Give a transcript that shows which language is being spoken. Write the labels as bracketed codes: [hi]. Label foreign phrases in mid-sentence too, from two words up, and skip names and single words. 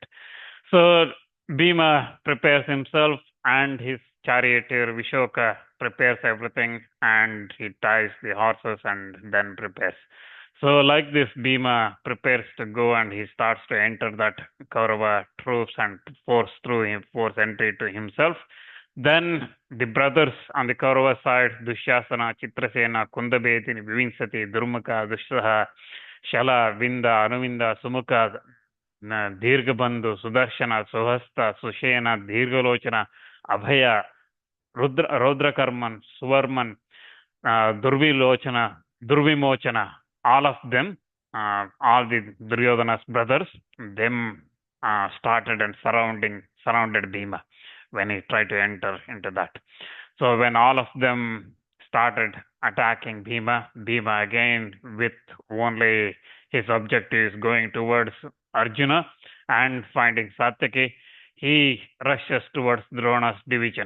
[en] So Bhima prepares himself, and his charioteer Vishoka prepares everything, and he ties the horses and then prepares. So like this, Bhima prepares to go, and he starts to enter that Kaurava troops and force entry to himself. Then the brothers on the Kaurava side, Dusshasana, Chitrasena, Kundabedini, Vivinsati, Durmukha, Dushraha, Shala, Vinda, Anuvinda, Sumukha, Dirgabandhu, Sudarshana, Suhasta, Sushena, Dirgalochana, Abhaya, Rudrakarman, Suvarman, Durvilochana, Durvimochana, all of them, all the Duryodhana's brothers, them started and surrounded Bhima when he tried to enter into that. So when all of them started attacking Bhima, Bhima again with only his objective is going towards Arjuna and finding Satyaki, he rushes towards Drona's division.